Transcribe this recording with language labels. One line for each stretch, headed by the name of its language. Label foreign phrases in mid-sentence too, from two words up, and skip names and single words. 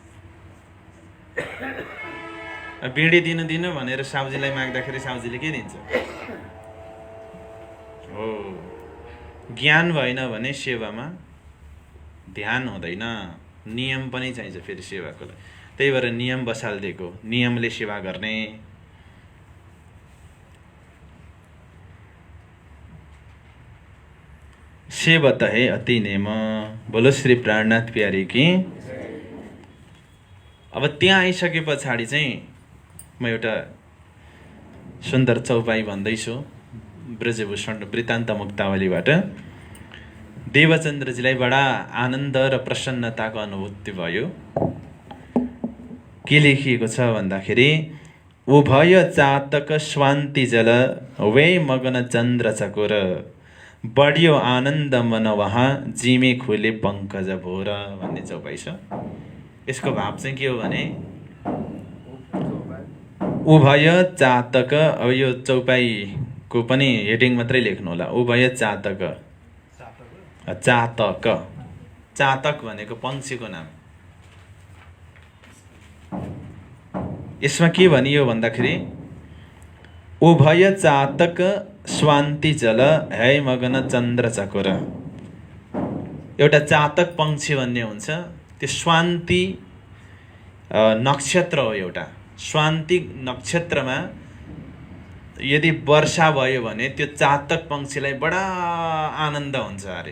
Nepali: बिडी दिनु भनेर साउजीलाई माग्दाखेरि साउजीले के दिन्छ? हो, ज्ञान भएन भने सेवामा ध्यान हुँदैन। नियम पनि चाहिन्छ फेरि सेवाको लागि। त्यही भएर नियम बसालिदिएको, नियमले सेवा गर्ने।
Braj: सेवत है अति नेम।
Hindi: बोलो श्री प्राणनाथ प्यारी की।
Nepali: अब त्यहाँ आइसके पछाडि चाहिँ म एउटा सुन्दर चौपाई भन्दैछु ब्रजभूषण वृत्तान्त मुक्तावलीबाट। देवचन्द्रजीलाई बडा आनन्द र प्रसन्नताको अनुभूति भयो। के लेखिएको छ भन्दाखेरि,
Braj: उभय चातक स्वान्ति जल वे मगन चन्द्र चकोर, बढियो आनन्द मन वहाँ जिमे खुले पङ्कज भोर
Nepali: भन्ने चौपाई छ। यसको भाव चाहिँ के हो भने, उभय चातक, अब यो चौपाईको पनि हेडिङ मात्रै लेख्नु होला, उभय चातक। चातक, चातक भनेको पक्षीको नाम। यसमा के भनियो भन्दाखेरि,
Braj: उभय चातक स्वान्ति जल है मगन चन्द्र चकोर।
Nepali: एउटा चातक पक्षी भन्ने हुन्छ, त्यो स्वान्ति नक्षत्र हो एउटा। स्वान्ति नक्षत्रमा यदि वर्षा भयो भने त्यो चातक पक्षीलाई बडा आनन्द हुन्छ अरे।